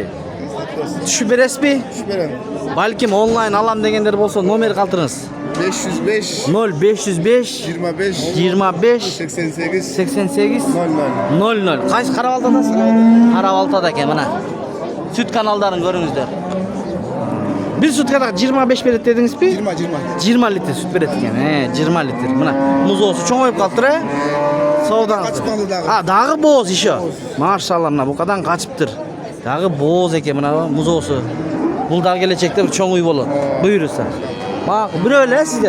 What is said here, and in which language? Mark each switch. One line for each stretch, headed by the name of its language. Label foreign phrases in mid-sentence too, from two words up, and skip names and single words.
Kyrgyz: Түшүп бересизби? Түшүп берем. Балким онлайн алам дегендер болсо номер калтырыңыз. 505 0505 25 88 00. Кайсы Кара Балтадасыз? Кара Балтада экен, мына. Сүт каналдарын көрүңүздөр. Бир суткада 25 берет дедиңизби? 20 литр сүт берет экен. 20 литр. Мына музоосу чоңоюп калыптыр, Соодаңыз. Дагы бооз ишо. Машалла, мына букадан качыптыр. Дагы бооз экен, мына музоосу. Бул дагы келечекте бир чоң уй болот. Буйруса. Макул, бирөө эле сизге.